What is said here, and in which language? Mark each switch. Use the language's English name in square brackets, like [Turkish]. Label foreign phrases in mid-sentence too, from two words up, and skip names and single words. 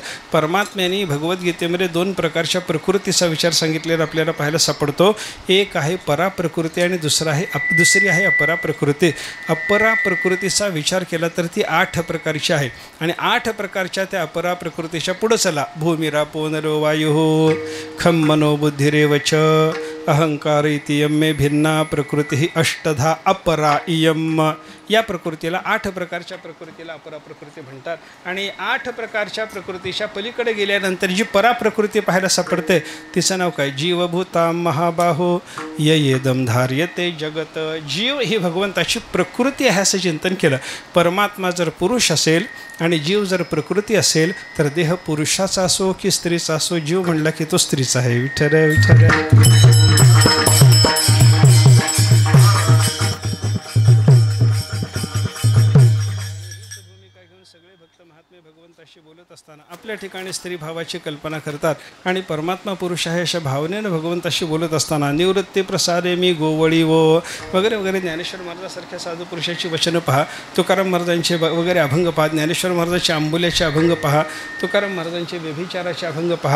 [Marathi] परमात्म्याने भगवद्गीतेमध्ये दोन प्रकारच्या प्रकृतीचा विचार सांगितलेला आपल्याला पाहायला सापडतो. एक आहे पराप्रकृती आणि दुसरी आहे अपरा प्रकृती. अपरा प्रकृतीचा विचार केला तर ती 8 प्रकारची आहे आणि 8 प्रकारच्या त्या अपरा प्रकृतीच्या पुढं चला. [Sanskrit] भूमिरापो नरो वायु खम मनो बुद्धिरेवच अहंकार इति यम्मे भिन्ना प्रकृती अष्टधा अपरा इयम. [Marathi] या प्रकृतीला 8 प्रकारच्या प्रकृतीला अपरा प्रकृती म्हणतात आणि 8 प्रकारच्या प्रकृतीच्या पलीकडे गेल्यानंतर जी पराप्रकृती पाहायला सापडते तिचं नाव काय? [Sanskrit] जीवभूता महाबाहो येदम धार्यते जगत. [Marathi] जीव ही भगवंताची प्रकृती आहे असं चिंतन केलं. परमात्मा जर पुरुष असेल आणि जीव जर प्रकृती असेल तर देह पुरुषाचा असो की स्त्रीचा असो, जीव म्हणला की तो स्त्रीचा आहे. विठ्ठल विठ्ठल. भगवंताशी बोलत असताना आपल्या ठिकाणी स्त्री भावाची कल्पना करतात आणि परमात्मा पुरुष आहे अशा भावनेनं भगवंताशी बोलत असताना निवृत्ती प्रसादे मी गोवळी वो वगैरे वगैरे ज्ञानेश्वर महाराजासारख्या साधू पुरुषाची वचनं पहा, तुकाराम महाराजांचे वगैरे अभंग पहा, ज्ञानेश्वर महाराजांचे आंबोल्याचे अभंग पहा, तुकाराम महाराजांचे व्यभिचाराचे अभंग पहा.